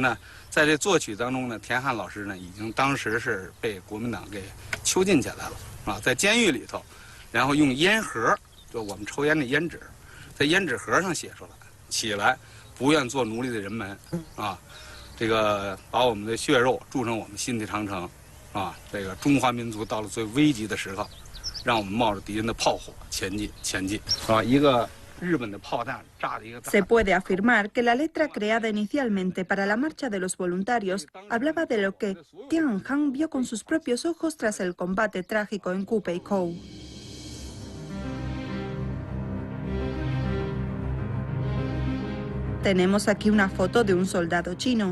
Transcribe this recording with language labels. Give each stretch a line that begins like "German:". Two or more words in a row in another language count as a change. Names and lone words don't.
Chinese: 呢，在这作曲当中呢，田汉老师呢，已经当时是被国民党给囚禁起来了，啊，在监狱里头，然后用烟盒，就我们抽烟的烟纸，在烟纸盒上写出来，起来不愿做奴隶的人们，啊，这个把我们的血肉铸成我们新的长城，啊，这个中华民族到了最危急的时刻，让我们冒着敌人的炮火前进，啊，一个。
Spanish: Se puede afirmar que la letra creada inicialmente para la marcha de los voluntarios hablaba de lo que Tian Han vio con sus propios ojos tras el combate trágico en Kupeikou. Tenemos aquí una foto de un soldado chino.